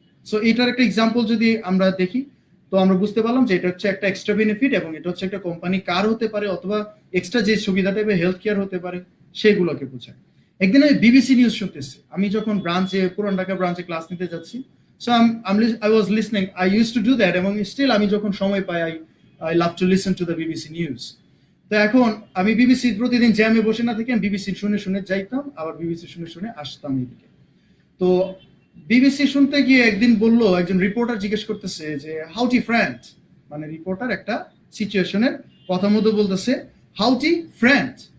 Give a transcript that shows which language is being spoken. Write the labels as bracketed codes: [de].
[bn] So এটার একটা example যদি আমরা দেখি, তো আমরা বুঝতে পারলাম যে এটা হচ্ছে একটা এক্সট্রা বেনিফিট এবং এটা হচ্ছে একটা কোম্পানি কার হতে পারে অথবা এক্সট্রা যে সুবিধাটা হেলথ কেয়ার হতে পারে সেগুলোকে বোঝায়। একদিন আমি বিবিসি নিউজ শুনতেছি, আমি যখন পুরান ঢাকা ব্রাঞ্চে ক্লাস নিতে যাচ্ছি, [en] So I was listening. I used to do that, এবং still [bn] আমি যখন সময় পাই [en] I love to listen to the BBC News. [bn] তো এখন আমি বিবিসি প্রতিদিন জ্যামে বসে না থেকে বিবিসি শুনে শুনে যাইতাম, আবার বিবিসি শুনে শুনে আসতাম এইদিকে। তো বিবিসি শুনতে গিয়ে একদিন বলল, একজন রিপোর্টার জিজ্ঞেস করতেছে যে হাউ টি ফ্রেন্ড, মানে রিপোর্টার একটা সিচুয়েশনের কথা মতো বলতেছে হাউ টি ফ্রেন্ড।